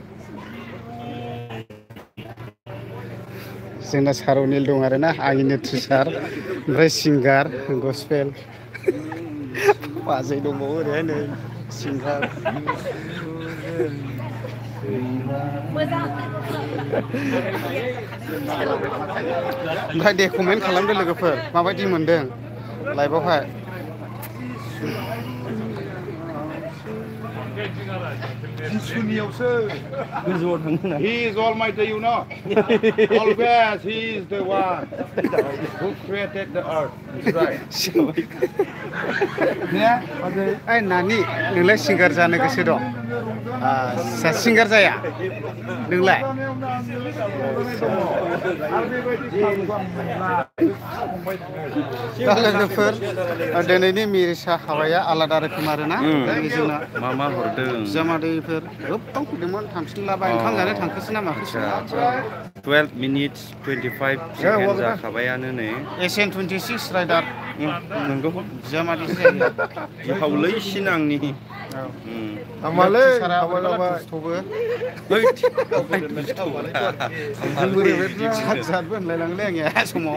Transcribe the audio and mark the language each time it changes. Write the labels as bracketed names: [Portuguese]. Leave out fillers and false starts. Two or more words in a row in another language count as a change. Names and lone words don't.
[Bodo] जोंना सार अनिल दं आरोना आंनिनो टिचार ओमफ्राय सिंगार गस्पेल बाजै दंबावो ओरैहाय नै सिंगार ओमफ्राय दे कमेन्ट खालामदो लोगोफोर माबायदि मोनदों लाइभआवहाय सुनियावसो गोजौआव थांनो [English] He is almighty, you know. Always he is the one who created the earth. Right. [Bodo] ओइ नानि नोंलाय सिंगार जानो गोसो दं सिंगार जाया नोंलाय दा लोगोफोर दिनैनि मिरिसा हाबाया आलादा रोखोम आरोना जोंना मा मा हरदों जामादैफोर गोबां फैदोंमोन थांफिनलाबाय ओंखाम जानो थांखोसो ना माखोसो [English] 12 minutes 25 seconds [Bodo] जाखाबायानो नै SN 26 राइडार नंगौ जामादैसो जायो बिहावलैसिन आंनि हामालै हामालाबाय जादबो होनलायलाङोलै आंनिया समाव